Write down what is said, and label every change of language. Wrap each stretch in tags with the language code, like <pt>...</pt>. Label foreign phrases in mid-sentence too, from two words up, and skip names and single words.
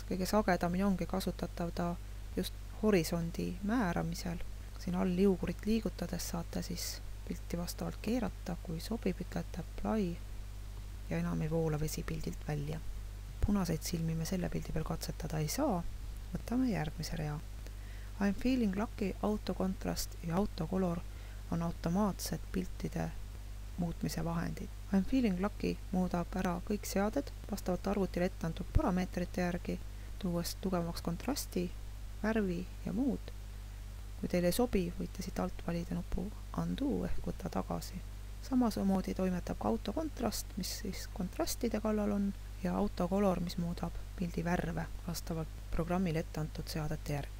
<et>Kõige sagedamini ongi kasutatav ta just horisondi määramisel. Siin all liugurit liigutades saate siis pilti vastavalt keerata. Kui sobib, ütlete apply ja enam ei voola vesi pildilt välja. Punaseid silmi me selle pildi peal katsetada ei saa. Võtame järgmise rea.</et> <en>I'm feeling lucky,</en> <et>autokontrast ja autocolor on automaatsed piltide muutmise vahendid.</et> <en>I'm feeling lucky</en> <et>muudab ära kõik seaded vastavalt arvutile ette antud parameetrite järgi, tuues tugevamaks kontrasti, värvi ja muud. Kui teile ei sobi, võite siit alt valida nupu undo ehk võtta tagasi. Samamoodi toimetab ka autokontrast, mis siis kontrastide kallal on, ja autocolor, mis muudab pildi värve vastavalt programmile ette antud seadete järgi.</et>